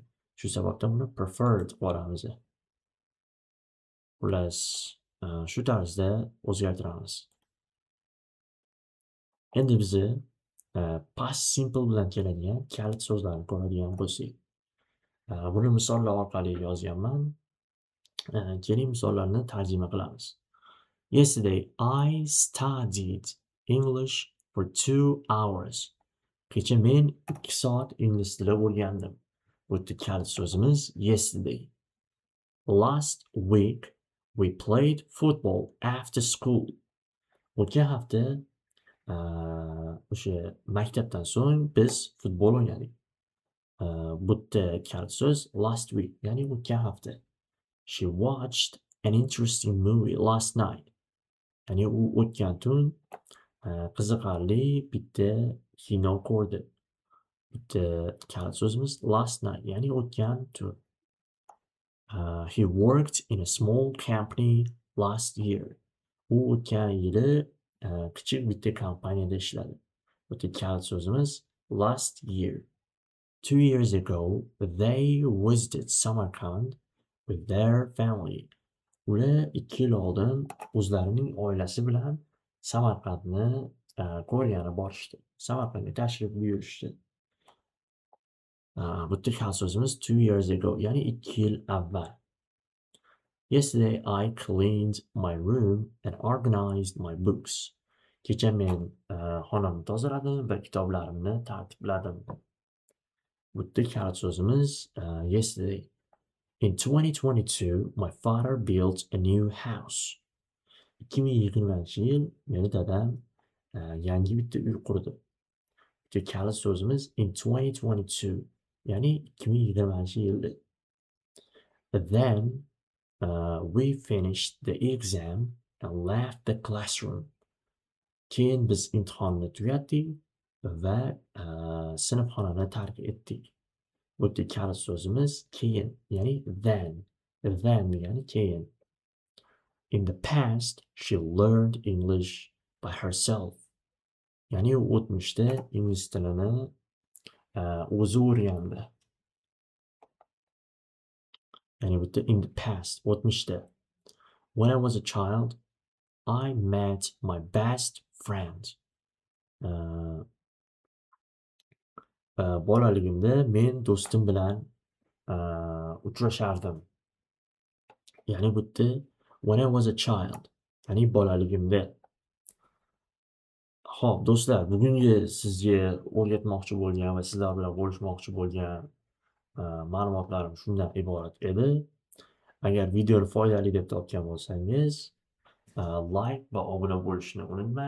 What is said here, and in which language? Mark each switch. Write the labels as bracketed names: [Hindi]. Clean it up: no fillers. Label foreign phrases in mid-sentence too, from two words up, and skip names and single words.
[Uzbek] Shu sababdan buni preferred qilib yuboramiz. Xullas, shu tarzda o'zgartiramiz. Endi bizni [English] past simple [Uzbek] bilan keladigan kalit so'zlarni ko'radigan bo'lsak, buni misollar orqali yozganman. Keling misollarni tarjima qilamiz. [English] Yesterday I studied English for 2 hours. [Uzbek] Kecha men 2 soat ingliz tili o'rgandim. Bu yerda kalit so'zimiz yesterday. [English] Last week we played football after school. [Uzbek] O'tgan hafta o'sha maktabdan so'ng biz futbol o'ynadik. Bu yerda kalit so'z [English] last week, [Uzbek] ya'ni o'tgan hafta. [English] She watched an interesting movie last night. [Uzbek] Ya'ni u o'tgan tun qiziqarli bitta kino ko'rdi. Bitta kalit so'zimiz [English] last night, [Uzbek] ya'ni o'tgan tun. [English] He worked in a small company last year. [Uzbek] U o'tgan yili kichik bitta kompaniyada ishladi. Bitta kalit so'zimiz [English] last year. 2 years ago, they visited Samarkand with their family. [Uzbek] Ular 2 yil oldin o'zlarining oilasi bilan Samarqandni ko'rgani borishdi. Samarqandga tashrif buyurishdi. Bu yerda kalit so'zimiz [English] 2 years ago, [Uzbek] ya'ni 2 yil avval. [English] Yesterday I cleaned my room and organized my books. [Uzbek] Kecha men xonamni tozaladim va kitoblarimni tartibladim. Bu yerda kalit so'zimiz yesterday. [English] In 2022, my father built a new house. [Uzbek] 2020-yil meni dadam yangi bitta uy qurdi. Bu kalit so'zimiz in 2022, ya'ni 2020-yilda. [English] Then we finished the exam and left the classroom. [Uzbek] Keyin biz imtihonni tugatdik va sinfxonani tark etdik. Bu yerda kalit so'zimiz keyin, ya'ni then. Then degani keyin. [English] In the past, she learned English by herself. [Uzbek] Ya'ni u o'tmishda ingliz tilini o'zi o'rgandi. Ya'ni bu yerda [English] in the past, [Uzbek] o'tmishda. [English] When I was a child, I met my best friend. [Uzbek] Bolaligimda men do'stim bilan uchrashardim. Ya'ni bu yerda [English] when I was a child, [Uzbek] ya'ni bolaligimda. Xo'p, do'stlar, bugungi sizga o'rgatmoqchi bo'lgan va sizlar bilan bo'lishmoqchi bo'lgan ma'lumotlarim shundan iborat edi. Agar videoni foydali deb topgan bo'lsangiz, like va obuna bo'lishni unutmang.